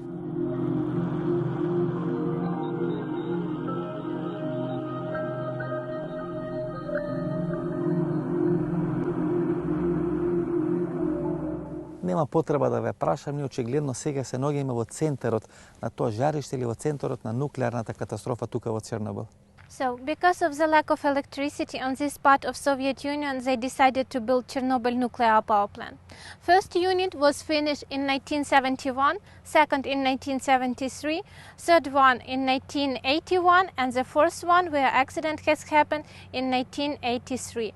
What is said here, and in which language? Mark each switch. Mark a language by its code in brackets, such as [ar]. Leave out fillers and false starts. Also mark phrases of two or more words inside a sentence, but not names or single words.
[mk] Нема потреба да ве прашам, ние очигледно сега се наоѓаме во центарот на тоа жариште или во центарот на нуклеарната катастрофа тука во Чернобил. [en] So, because of the lack of electricity on this part of Soviet Union, they decided to build Chernobyl nuclear power plant. First unit was finished in 1971, second in 1973, third one in 1981, and the fourth one where accident has happened in 1983.